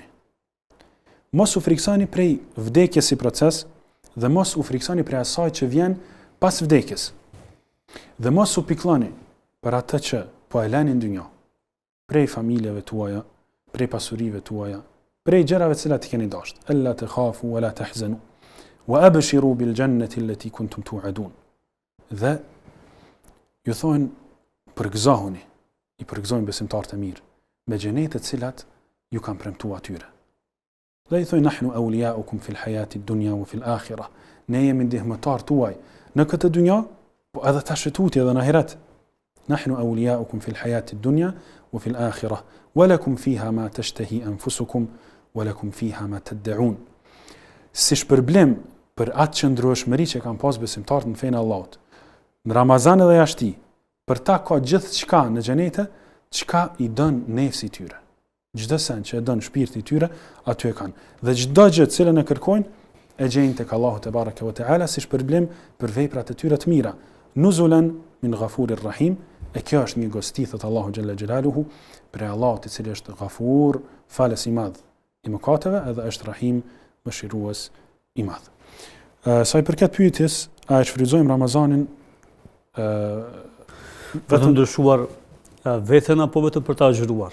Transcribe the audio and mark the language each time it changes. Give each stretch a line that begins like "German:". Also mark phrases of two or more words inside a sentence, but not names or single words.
Albanian: Mos u friksoni prej vdekjes si proces dhe mos u friksoni prej asaj që vjen pas vdekjes. Dhe mos u piklloni për atë që po e lani në dynjë, prej familjeve tuaja, prej pasurive tuaja, prej gjërave të cilat i keni dashur.
Arabic: ألا تخافوا ولا تحزنوا وأبشروا بالجنة التي كنتم توعدون.
Albanian: Dhe ju thonë përgëzohuni, i përgëzojnë besimtarët e mirë me xhenetet të cilat ju kanë premtuar atyre. Dhe i thonë:
Arabic: "نحن أولياؤكم في الحياة الدنيا وفي الآخرة."
Albanian: Ne jemi ndihmëtar tuaj në këtë dynjë, po edhe tash tutje edhe në ahiret.
Arabic: نحن أولياؤكم في الحياة الدنيا وفي الآخرة ولكم فيها ما تشتهي أنفسكم ولكم فيها ما تدعون.
Albanian: Si shpërblim për atë qëndrueshmëri që kanë pas besimtarët në fenë e Allahut. Në Ramazan edhe jashti, për ta ka gjithçka në xhenete, çka i don nefsi tyre. Çdo sen që e don shpirti tyre, aty e kanë. Dhe çdo gjë që cilën e kërkojnë, e gjejnë tek Allahu
Arabic: تبارك وتعالى
Albanian: si shpërblim për veprat e tyre të mira.
Arabic: نزلا من غفور رحيم,
Albanian: e kjo është një gosti thot Allahu
Arabic: جل جلاله
Albanian: për Allahut i cili është Ghafur, falës i madh i mëkateve, edhe është Rahim, mëshirues i madh. Sa i përket pyetjes, a e shfrytëzojmë Ramazanin vetëm ndryshuar veten apo vetëm për ta agjëruar?